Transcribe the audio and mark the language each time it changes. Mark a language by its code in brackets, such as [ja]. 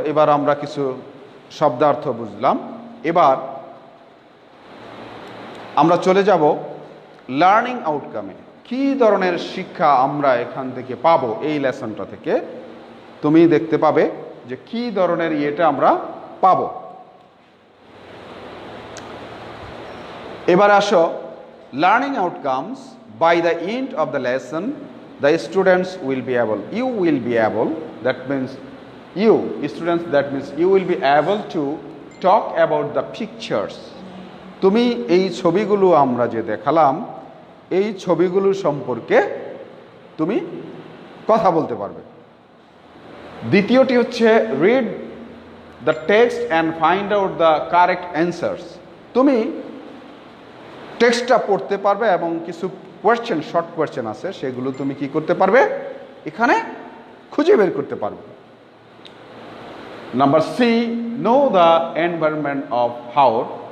[bn] এবার আমরা কিছু শব্দার্থ বুঝলাম। এবার আমরা চলে যাব লার্নিং আউটকামে। কি ধরনের শিক্ষা আমরা এখান থেকে পাবো, এই লেসনটা থেকে তুমি দেখতে পাবে যে কি ধরনের ইয়েটা আমরা পাবো। এবার আসো, [en] Learning outcomes by the end of the lesson the students will be able, you will be able, that means you students, that means you will be able to talk about the pictures. [bn] তুমি এই ছবিগুলো আমরা যে দেখালাম, এই ছবিগুলো সম্পর্কে তুমি কথা বলতে পারবে। দ্বিতীয়টি হচ্ছে [en] read the text and find out the correct answers. [bn] তুমি টেক্সটটা পড়তে পারবে এবং কিছু কোয়েশ্চেন, শর্ট কোয়েশ্চেন আছে, সেগুলো তুমি কি করতে পারবে, এখানে খুঁজে বের করতে পারবে। [en] Number C, know the environment of haor.